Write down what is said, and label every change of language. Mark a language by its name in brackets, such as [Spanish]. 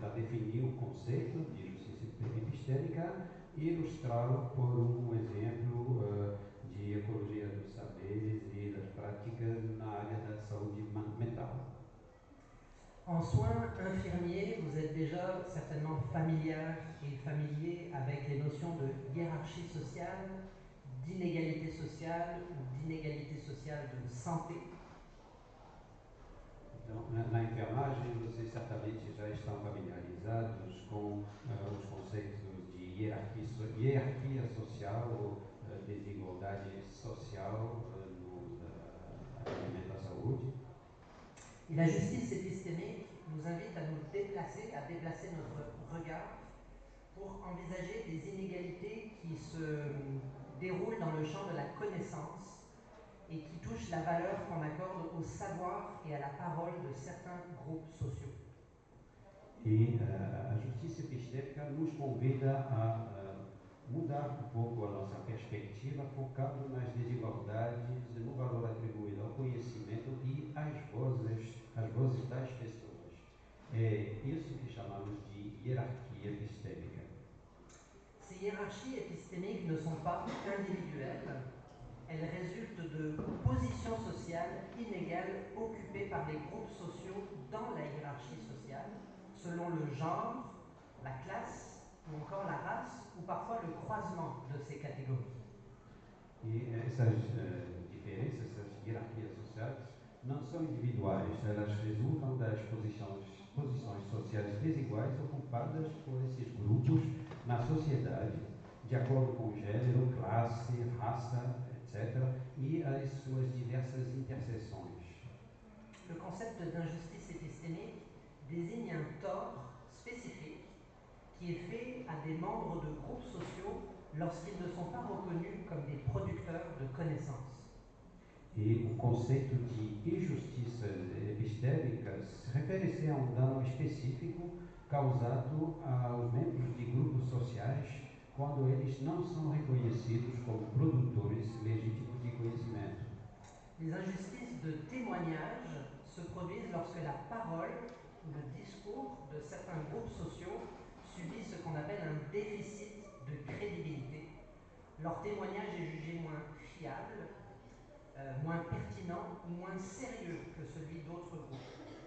[Portuguese] definir o conceito de justiça epistêmica e ilustrá-lo por um exemplo de ecologia dos saberes e das práticas na área da saúde mental. [French] En soins infirmiers, vous êtes déjà certainement familier avec les notions de hiérarchie sociale, d'inégalité sociale ou d'inégalité sociale de santé. [Portuguese] Então, na enfermagem, vocês certamente já estão familiarizados com os conceitos de hierarquia social ou desigualdade social no atendimento à saúde. [French] Et la justice épistémique nous invite à nous déplacer, à déplacer notre regard pour envisager des inégalités qui se déroulent dans le champ de la connaissance et qui touchent la valeur qu'on accorde au savoir et à la parole de certains groupes sociaux. [Portuguese] E a justiça epistêmica nos convida a mudar um pouco a nossa perspectiva, focando nas desigualdades, no valor atribuído ao conhecimento e às vozes das pessoas. É isso que chamamos de hierarquia epistêmica. [French] Ces hiérarchies épistémiques ne sont pas individuelles, elles résultent de positions sociales inégales occupées par les groupes sociaux dans la hiérarchie sociale, selon le genre, la classe ou encore la race, ou parfois le croisement de ces catégories. [Portuguese] E essas diferenças, essas hierarquias sociais, não são individuais, elas resultam das posições sociais desiguais ocupadas por esses grupos na sociedade, de acordo com gênero, classe, raça, etc., e as suas diversas interseções. [French] Le concept d'injustice épistémique désigne un tort spécifique qui est fait à des membres de groupes sociaux lorsqu'ils ne sont pas reconnus comme des producteurs de connaissances. [Portuguese] E o conceito de injustiças epistêmicas refere-se a um dano específico causado aos membros de grupos sociais quando eles não são reconhecidos como produtores legítimos de conhecimento. [French] Les injustices de témoignage se produisent lorsque la parole ou le discours de certains groupes sociaux subit ce qu'on appelle un déficit de crédibilité. Leur témoignage est jugé moins fiable, moins pertinent ou moins sérieux que celui d'autres groupes.